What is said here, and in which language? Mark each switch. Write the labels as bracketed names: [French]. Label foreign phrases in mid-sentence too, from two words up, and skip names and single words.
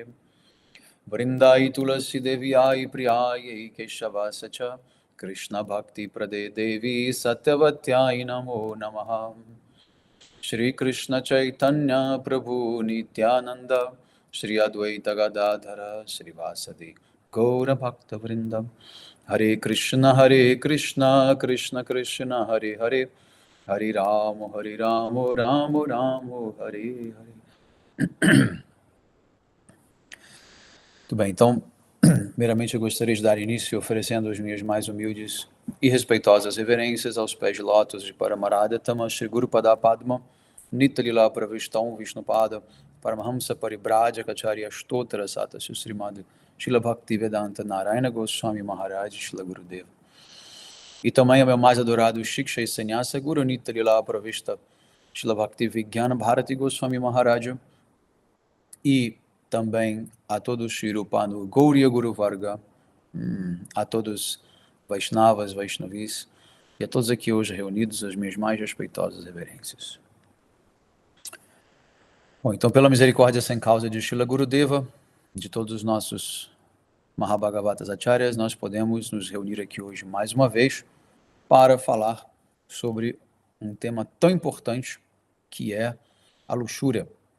[Sanskrit] वृन्दाई तुलसी देवी आई प्रियायै केशवास च कृष्ण भक्ति प्रदे देवी सत्यवत्याय नमो नमः। श्री कृष्ण चैतन्य प्रभु नित्यानंद श्री अद्वैत गदाधर श्रीवासदि गौर भक्त वृंद। हरे कृष्ण कृष्ण कृष्ण हरे हरे हरे राम राम राम हरे हरे। [Portuguese] Muito bem, então, primeiramente eu gostaria de dar início oferecendo as minhas mais humildes e respeitosas reverências aos pés de lótus de Paramarada Tama Shri Guru Pada Padma Nitalila Pravistam Vishnupada Paramahamsa Paribhraja Kacharya Stotra Sata Srimad Shila Bhakti Vedanta Narayana Goswami Maharaj Shila Gurudeva. E também ao meu mais adorado Shiksha e Sannyasa Guru Nitalila Pravista Shila Bhakti Vijnana Bharati Goswami Maharaj e também a todos [Sanskrit] श्रीरूपानुग गौडीय गुरु वर्ग, [Portuguese] a todos Vaishnavas, Vaishnavis e a todos aqui hoje reunidos, as minhas mais respeitosas reverências. Bom, então pela misericórdia sem causa de Shila Gurudeva, de todos os nossos Mahabhagavatas Acharyas, nós podemos nos reunir aqui hoje mais uma vez para falar sobre um tema tão importante que é a luxúria.